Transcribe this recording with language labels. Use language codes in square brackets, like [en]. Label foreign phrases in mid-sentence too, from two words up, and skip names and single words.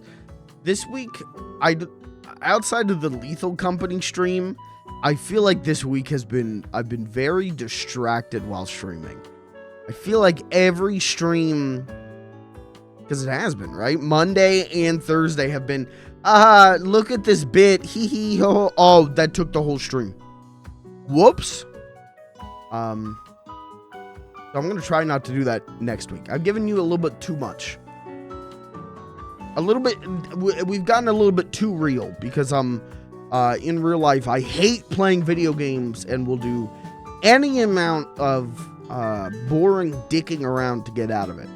[en] This week, outside of the Lethal Company stream, I feel like this week I've been very distracted while streaming. I feel like every stream, because it has been, right? Monday and Thursday have been, look at this bit, hee hee ho. Oh, that took the whole stream. Whoops. So I'm gonna try not to do that next week. I've given you a little bit too much. A little bit, we've gotten a little bit too real because in real life, I hate playing video games and will do any amount of boring dicking around to get out of it.